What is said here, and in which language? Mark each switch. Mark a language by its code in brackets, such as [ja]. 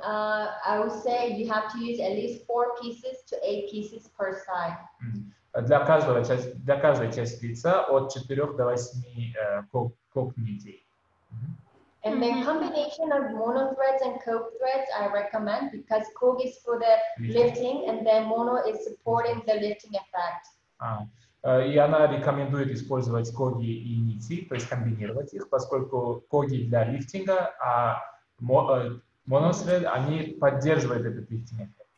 [en] I would say you have to use at least 4 pieces to 8 pieces per side. [ru] Для каждой части лица от 4 до 8 ког нитей. [en] And then combination of mono threads and coke threads I recommend, because coke is for the lifting and then mono is supporting the lifting effect. [ru] И она рекомендует использовать коги и нити, то есть комбинировать их, поскольку коги для лифтинга, а моноthread, они поддерживают этот лифтинг.